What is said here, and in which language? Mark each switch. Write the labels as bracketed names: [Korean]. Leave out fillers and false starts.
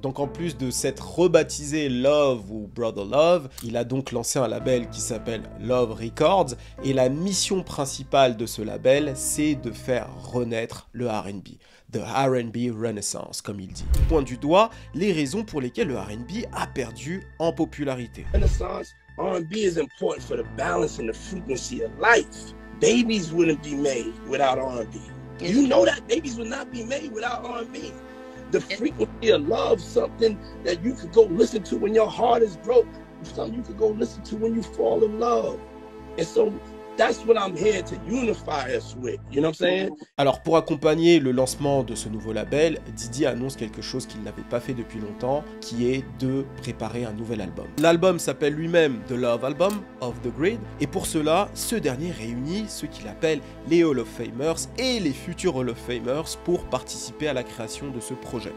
[French] Donc en plus de s'être rebaptisé Love ou Brother Love, il a donc lancé un label qui s'appelle Love Records, et la mission principale de ce label, c'est de faire renaître le R&B. The R&B Renaissance, comme il dit. Il pointe du doigt les raisons pour lesquelles le R&B a perdu en popularité. [English] Renaissance, R&B is important for the balance and the frequency of life. Babies wouldn't be made without R&B. You know that babies would not be made without R&B. the frequency of love, something that you could go listen to when your heart is broke, something you could go listen to when you fall in love. And so that's what I'm here to unify us with, you know what I'm saying? [French] Alors pour accompagner le lancement de ce nouveau label, Diddy annonce quelque chose qu'il n'avait pas fait depuis longtemps, qui est de préparer un nouvel album. L'album s'appelle lui-même The Love Album of the Grid, et pour cela, ce dernier réunit ceux qu'il appelle les Hall of Famers et les futurs Hall of Famers pour participer à la création de ce projet.